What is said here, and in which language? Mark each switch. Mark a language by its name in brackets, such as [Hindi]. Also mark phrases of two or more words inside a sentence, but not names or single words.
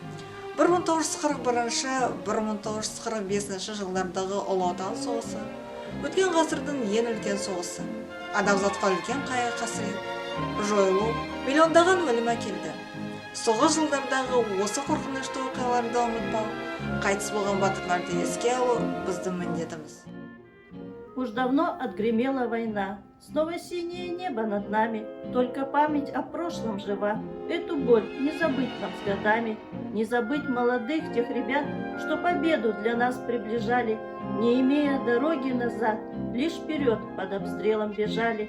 [Kazakh] 1941-1945 жылдардағы Ұлы Отан соғысы, өткен ғасырдың ең үлкен соғысы, адамзатқа үлкен қайғы-қасірет, жойылу, миллиондаған өлім әкелді. Соғыс жылдардағы осы қорқынышты оқиғаларды ұмытпау, қайтыс болған батырларды еске алу біздің міндетіміз. [Russian] Уж давно отгремела война, снова синее небо над нами, только память о прошлом жива. Эту боль не забыть нам с годами, не забыть молодых тех ребят, что победу для нас приближали, не имея дороги назад, лишь вперед под обстрелом бежали.